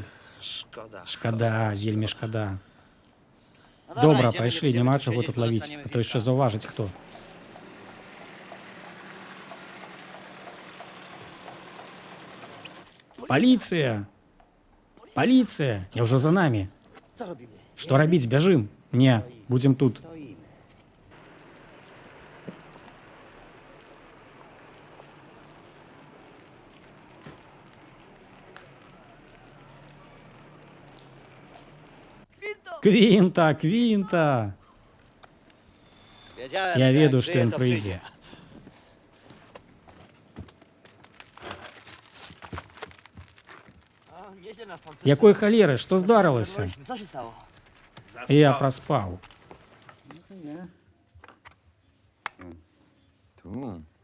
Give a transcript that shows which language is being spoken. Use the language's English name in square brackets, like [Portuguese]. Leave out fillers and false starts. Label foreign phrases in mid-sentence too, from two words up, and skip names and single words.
[Belarusian] Шкада, вельмі шкада. Добра, пайшлі, няма чаго тут лавіць, а то яшчэ заўважыць хто. Паліцыя! Паліцыя! Я ўжо за намі. Co robimy? Што рабіць, бяжым? Не, будзем тут. stoimy. Квінта, Квінта! Wiedziałem, Я [Polish] że jak [Belarusian] ведаю, што żyje, ён to прыйдзе. [Polish] A, nieźle nas pan [Belarusian] Якой халеры, што здарылася? [Polish] Co się stało? [Belarusian] Я праспаў. Tu.